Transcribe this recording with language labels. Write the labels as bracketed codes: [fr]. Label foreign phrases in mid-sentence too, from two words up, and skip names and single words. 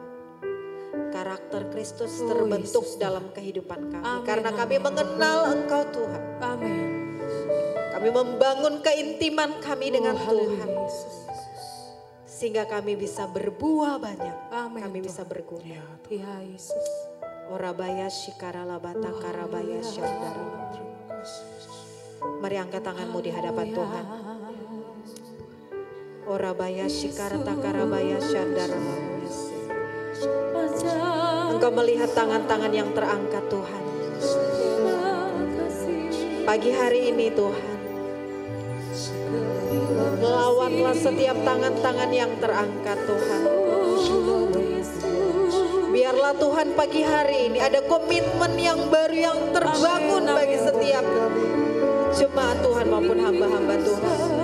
[id] Karakter Kristus terbentuk Yesus, dalam kehidupan kami. Amin, Karena kami amin. mengenal Engkau Tuhan. Amin. Kami membangun keintiman kami dengan Oh, Tuhan. haleluya, Yesus. Sehingga kami bisa berbuah banyak. Amin, Kami Tuhan. bisa berguna. Ya Yesus. Orabaya shikarala bata karabaya syandara. Mari angkat tanganmu di hadapan Tuhan. Orabaya shikarata karabaya syandara. Engkau melihat tangan-tangan yang terangkat Tuhan. Pagi hari ini Tuhan. Lawanlah setiap tangan-tangan yang terangkat Tuhan. Biarlah Tuhan pagi hari ini ada komitmen yang baru yang terbangun bagi setiap jemaat Tuhan maupun hamba-hamba Tuhan.